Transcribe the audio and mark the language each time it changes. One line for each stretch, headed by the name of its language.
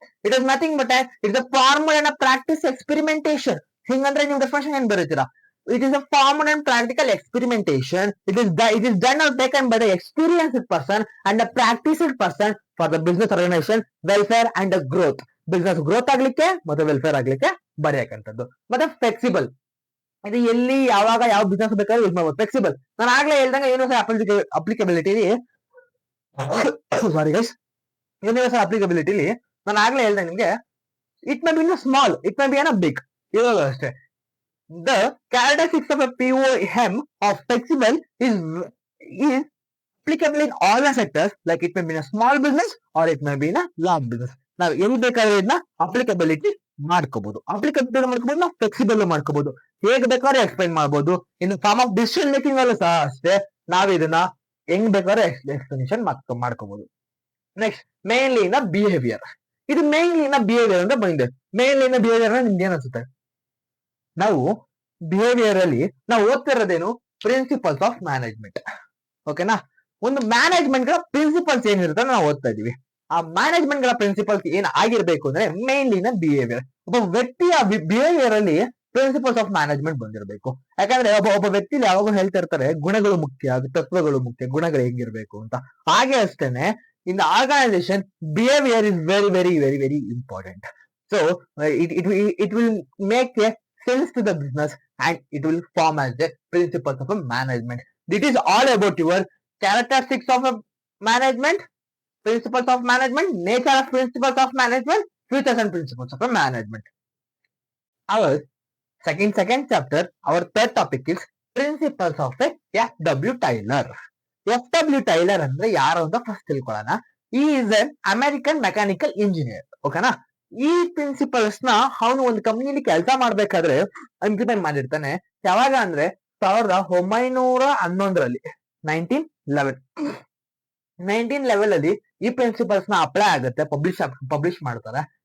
English: It is nothing but it's a formal and practice experimentation.
Kannada: ಹಿಂಗಂದ್ರೆ ನೀವು definition ಏನ್ ಬರೀತೀರಾ?
English: It is a formal and practical experimentation. It is done or taken by the experienced person and the practiced person for the business organization, welfare and the growth. Business growth
Kannada: ಆಗ್ಲಿಕ್ಕೆ ಮತ್ತೆ welfare ಆಗ್ಲಿಕ್ಕೆ ಬರೆಯಕಂತದ್ದು. ಮತ್ತೆ flexible, ಇದು ಎಲ್ಲಿ ಯಾವಾಗ ಯಾವ business ಬೇಕಾದ್ರೂ use ಮಾಡ್ಬೋದು. ಫ್ಲೆಕ್ಸಿಬಲ್, ನಾನು ಆಗ್ಲೇ ಹೇಳ್ದಂಗೆ ಯೂನಿವರ್ಸಲ್ ಅಪ್ಲಿಕಬಿಲಿಟಿಲಿ
English: sorry guys,
Kannada: ಯೂನಿವರ್ಸಲ್ ಅಪ್ಲಿಕಬಿಲಿಟಿಲಿ ನಾನು ಆಗ್ಲೇ ಹೇಳ್ದಂಗೆ ನಿಮ್ಗೆ
English: it may be in small, it may be in big,
Kannada: ಇವಾಗ ಅಷ್ಟೇ.
English: The characteristics of a POM of flexible is applicable in all the sectors, like it may be in a small business or it may be in a large business.
Kannada: ನಾವು ಎಲ್ಲಿ ಬೇಕಾದ್ರೆ ಇದನ್ನ applicability ಮಾಡ್ಕೋಬಹುದು. ನಾವು flexible ಮಾಡ್ಕೋಬಹುದು, ಹೇಗೆ ಬೇಕಾದ್ರೆ explain ಮಾಡ್ಬೋದು.
English: in form of decision making
Kannada: ಅಲ್ಲೂ ಸಹ ಅಷ್ಟೇ, ನಾವ್ ಇದನ್ನ ಹೆಂಗ್ ಬೇಕಾದ್ರೆ ಎಕ್ಸ್ಪ್ಲನೇಷನ್ ಮಾಡ್ಕೋಬಹುದು. Next, mainly in behaviour. ಇದು ಮೇನ್ಲಿ ಇನ್ ಬಿಹೇವಿಯರ್ ಅಂತ ಬಂದಿದೆ. ಮೇನ್ಲಿ ಇನ್ ಬಿಹೇವಿಯರ್ ನಿಮ್ಗೆ ಏನ್ ಅನ್ಸುತ್ತೆ? ನಾವು ಬಿಹೇವಿಯರ್ ಅಲ್ಲಿ ನಾವು ಓದ್ತಿರೋದೇನು? Principles of management. ಓಕೆನಾ? ಒಂದು ಮ್ಯಾನೇಜ್ಮೆಂಟ್ ಗಳ ಪ್ರಿನ್ಸಿಪಲ್ಸ್ ಏನಿರುತ್ತೆ ನಾವು ಓದ್ತಾ ಇದೀವಿ. ಆ ಮ್ಯಾನೇಜ್ಮೆಂಟ್ ಗಳ ಪ್ರಿನ್ಸಿಪಲ್ಸ್ ಏನ್ ಆಗಿರ್ಬೇಕು ಅಂದ್ರೆ ಮೇನ್ಲಿ ನ ಬಿಹೇವಿಯರ್. ಒಬ್ಬ ವ್ಯಕ್ತಿಯ ಬಿಹೇವಿಯರ್ ಅಲ್ಲಿ ಪ್ರಿನ್ಸಿಪಲ್ಸ್ ಆಫ್ ಮ್ಯಾನೇಜ್ಮೆಂಟ್ ಬಂದಿರಬೇಕು. ಯಾಕಂದ್ರೆ ಒಬ್ಬ ವ್ಯಕ್ತಿಲಿ ಯಾವಾಗೂ ಹೇಳ್ತಾ ಇರ್ತಾರೆ ಗುಣಗಳು ಮುಖ್ಯ, ತತ್ವಗಳು ಮುಖ್ಯ, ಗುಣಗಳು ಹೇಗಿರ್ಬೇಕು ಅಂತ. ಹಾಗೆ ಅಷ್ಟೇನೆ
English: In organisation behaviour is very very very very important.
Kannada: So
English: it will make a sense to the business and it will form as the principles of a management. This is all about your characteristics of a management, principles of management, nature of principles of management, features and principles of a management. Our second chapter, our third topic is principles of a F.W. Taylor. F.W.
Kannada: Taylor ಅಂದ್ರೆ ಯಾರು ಅಂತ first ತಿಳ್ಕೊಳ್ಳೋಣ.
English: ಈ is an American mechanical engineer.
Kannada: ಓಕೆನಾ? ಈ principles ನ ಅವನು ಒಂದು ಕಂಪ್ನಿಲಿ ಕೆಲಸ ಮಾಡ್ಬೇಕಾದ್ರೆ ಇಂಪ್ಲಿಮೆಂಟ್ ಮಾಡಿರ್ತಾನೆ. ಯಾವಾಗ ಅಂದ್ರೆ 1911 1911 ಅಲ್ಲಿ ಈ ಪ್ರಿನ್ಸಿಪಲ್ಸ್ ನ ಅಪ್ಲೈ ಆಗುತ್ತೆ, ಪಬ್ಲಿಷ್ ಮಾಡ್ತಾರೆ.